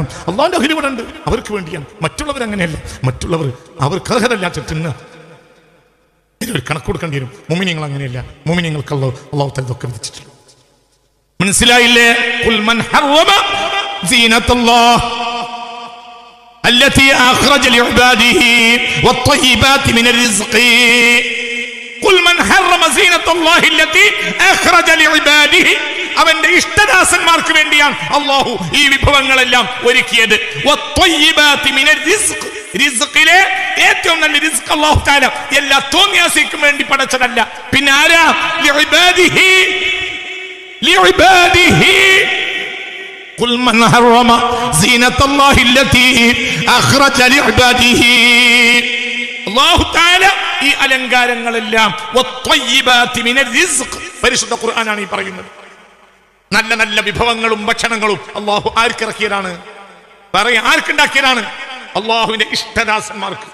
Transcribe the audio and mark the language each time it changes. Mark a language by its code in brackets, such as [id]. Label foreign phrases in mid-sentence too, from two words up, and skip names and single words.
[ml] അള്ളാഹുവിന്റെ അഹ്ലി ഇവിടെ ഉണ്ട്, അവർക്ക് വേണ്ടിയാണ്. മറ്റുള്ളവർ അങ്ങനെയല്ല. മറ്റുള്ളവർ അവർക്ക് അർഹതല്ലാത്ത തിന്ന് ഇതിനൊരു കണക്ക് കൊടുക്കേണ്ടി വരും. മുഅ്മിനീങ്ങൾ അങ്ങനെയല്ല. മുഅ്മിനീങ്ങൾക്ക് [ar] الله تعالى [ml] ഇതൊക്കെ വിധിച്ചിട്ടുണ്ട്. [ar] മനസ്സിലായില്ലേ? قل من حرم زينة الله التي أخرج لعباده والطيبات من الرزق قل من حرم زينة الله التي أخرج لعباده [ml] അവന്റെ ഇഷ്ടദാസന്മാർക്ക് വേണ്ടിയാണ് അല്ലാഹു ഈ വിഭവങ്ങളെല്ലാം ഒരുക്കിയത്. [ar] والطيبات من الرزق, [ml] റിസ്ഖിലെ ഏറ്റവും നല്ല റിസ്ഖ് [ar] الله تعالى [ml] എല്ലാ തോന്നിയാസിക്കും വേണ്ടി പടച്ചതല്ല. പിന്നെ ആരാ? [ar] لعباده لعباده. قل من حرم زينة الله التي أخرج لعباده. الله تعالى [ml] ഈ അലങ്കാരങ്ങളെല്ലാം [ar] والطيبات من الرزق, [ml] പരിശുദ്ധ ഖുർആനാണ് ഈ പറയുന്നത്. നല്ല നല്ല വിഭവങ്ങളും ഭക്ഷണങ്ങളും അല്ലാഹു ആർക്കിറക്കിയതാണ്? പറയാ, ആർക്കുണ്ടാക്കിയതാണ്? അല്ലാഹുവിന്റെ ഇഷ്ടദാസന്മാർക്ക്.